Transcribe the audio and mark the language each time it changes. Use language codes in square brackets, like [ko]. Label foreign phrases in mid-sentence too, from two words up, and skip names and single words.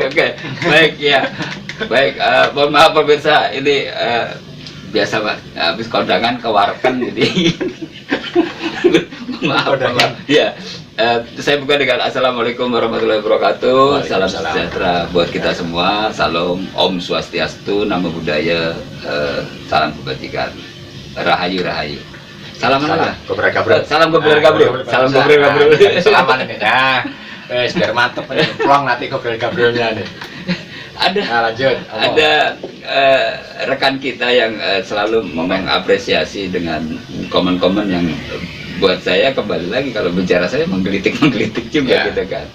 [id] Oke. Baik ya. Baik, mohon maaf pemirsa, ini biasa Pak, habis kondangan kewarkan jadi maaf. Ya, saya buka dengan [ar] السلام عليكم ورحمة الله وبركاته. [id] Salam sejahtera buat kita semua. Salam [ban] Om Swastiastu, [pi] Namo Buddhaya, [id] salam kebajikan, Rahayu Rahayu. Salam mana? Gobrol gabrol. Salam gobrol gabrol. Salam gobrol gabrol. Salaman ini. Nah, biar mantep nih. Pulang nanti gobrol gabrolnya nih. Ada rekan kita yang selalu mengapresiasi dengan komen-komen yang buat saya kembali lagi kalau bicara saya menggelitik juga gitu kan.